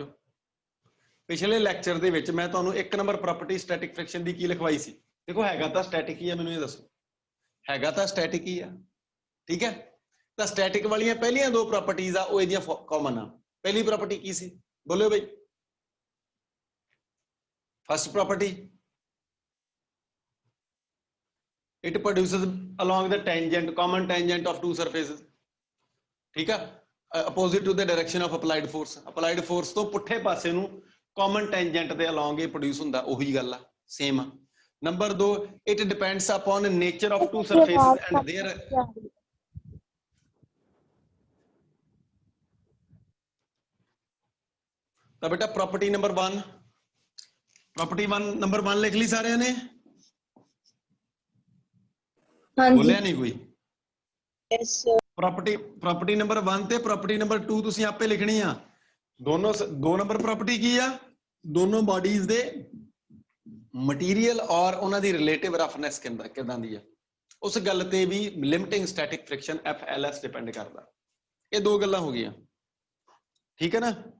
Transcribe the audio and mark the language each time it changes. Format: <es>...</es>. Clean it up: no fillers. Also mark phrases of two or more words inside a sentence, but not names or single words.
<pa>ਪਿਛਲੇ ਲੈਕਚਰ ਦੇ ਵਿੱਚ ਮੈਂ ਤੁਹਾਨੂੰ 1</pa> <en>number property static friction</en> <pa>ਦੀ ਕੀ ਲਿਖਵਾਈ ਸੀ? ਦੇਖੋ ਹੈਗਾ ਤਾਂ ਸਟੈਟਿਕ ਹੀ ਆ, ਮੈਨੂੰ ਇਹ ਦੱਸੋ, ਹੈਗਾ ਤਾਂ ਸਟੈਟਿਕ ਹੀ ਆ, ਠੀਕ ਹੈ? ਤਾਂ ਸਟੈਟਿਕ ਵਾਲੀਆਂ ਪਹਿਲੀਆਂ 2 ਪ੍ਰੋਪਰਟੀਜ਼ ਆ ਉਹ ਇਹਦੀਆਂ ਕਾਮਨ ਆ। ਪਹਿਲੀ ਪ੍ਰੋਪਰਟੀ ਕੀ ਸੀ? ਬੋਲਿਓ ਬਈ।</pa> <en>first property, it produces along the tangent, common tangent of two surfaces,</en> <pa>ਠੀਕ ਹੈ?</pa> <en>opposite to the direction of applied force</en> <pa>ਤੋਂ ਪੁੱਠੇ ਪਾਸੇ ਨੂੰ</pa> <en>common tangent</en> <pa>ਦੇ along ਇਹ produce ਹੁੰਦਾ, ਉਹੀ ਗੱਲ ਆ, same ਆ। ਨੰਬਰ 2,</pa> <en>it depends upon nature of two surfaces and their</en> <pa>ਤਾਂ ਬੇਟਾ</pa> <en>property number 1</en> <pa>ਨੰਬਰ 1 ਲਿਖ ਲਈ ਸਾਰਿਆਂ ਨੇ? ਬੋਲਿਆ ਨਹੀਂ ਕੋਈ?</pa> <en>yes sir. property number 1</en> <pa>ਤੇ</pa> <en>property number 2</en> <pa>ਤੁਸੀਂ ਆਪੇ ਲਿਖਣੀ ਆ। ਦੋਨੋਂ 2</pa> <en>number property</en> <pa>ਕੀ ਆ? ਦੋਨੋਂ ਬਾਡੀਜ਼ ਦੇ ਮਟੀਰੀਅਲ ਔਰ ਉਹਨਾਂ ਦੀ</pa> <en>relative roughness</en> <pa>ਕਿਦਾਂ ਦੀ ਆ, ਉਸ ਗੱਲ ਤੇ ਵੀ</pa> <en>limiting static friction FLS depend</en> <pa>ਕਰਦਾ। ਇਹ ਦੋ ਗੱਲਾਂ ਹੋ ਗਈਆਂ, ਠੀਕ ਹੈ ਨਾ?</pa>